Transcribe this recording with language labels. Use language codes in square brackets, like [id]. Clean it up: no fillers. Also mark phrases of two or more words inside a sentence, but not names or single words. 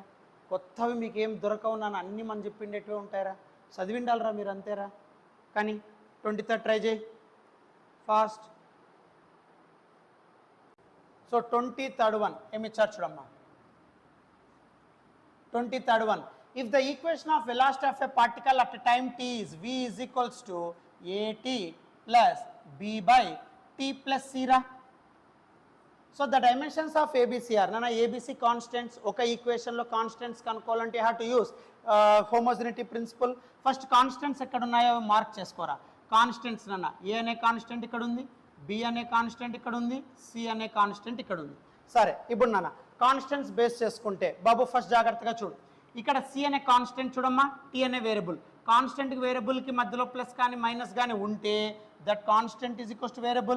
[te] కొత్తవి మీకు ఏం దొరకవు నాన్న, అన్నీ మనం చెప్పిండేటివే ఉంటాయరా, చదివిండాలరా మీరు అంతేరా. కానీ 23rd ట్రై చేయి ఫాస్ట్. సో 23rd వన్ ఏమి ఇచ్చారు చూడమ్మా. [en] 23rd వన్, if the equation of velocity of a particle at a time t is v is equals to at plus b by t plus c ra. So the dimensions of ABC are nana ABC constants. Oka equation lo constants kanukovalante you have to use homogeneity principle. First constants [te] ఎక్కడ ఉన్నాయో మార్క్ చేస్కోరా. కాన్స్టెంట్స్ నాన్న ఏ అనే కాన్స్టెంట్ ఇక్కడ ఉంది, బి అనే కాన్స్టెంట్ ఇక్కడ ఉంది, సి అనే కాన్స్టెంట్ ఇక్కడ ఉంది. సరే ఇప్పుడు నాన్న [en] constants base [te] చేసుకుంటే బాబు ఫస్ట్ జాగ్రత్తగా చూడు. ఇక్కడ సి అనే కాన్స్టెంట్ చూడమ్మా, టీ అనే వేరియబుల్. కాన్స్టెంట్కి వేరియబుల్కి మధ్యలో ప్లస్ కానీ మైనస్ కానీ ఉంటే [en] that constant is equals to variable.